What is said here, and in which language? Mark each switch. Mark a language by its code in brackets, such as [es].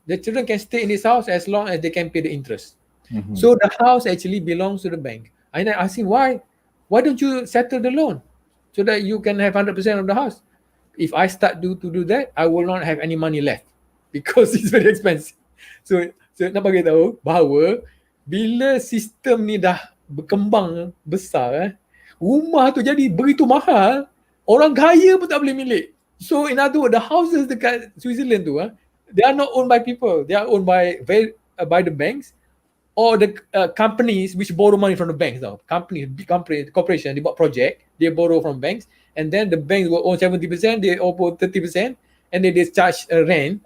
[en] The children can stay in this house as long as they can pay the interest. So, the house actually belongs to the bank. And I asked him, why? Why don't you settle the loan so that you can have 100% of the house? If I start to do that, I will not have any money left because it's very expensive. [ms] So nak bagi tahu bahawa bila sistem ni dah berkembang besar, rumah tu jadi begitu mahal, orang kaya pun tak boleh milik. [en] So in other words, the houses [ms] dekat Switzerland tu, [en] they are not owned by people. They are owned by the banks. Or the companies which borrow money from the banks now. Big company, corporation, they bought project, they borrow from banks, and then the banks will own 70%, they own 30%, and then they charge rent.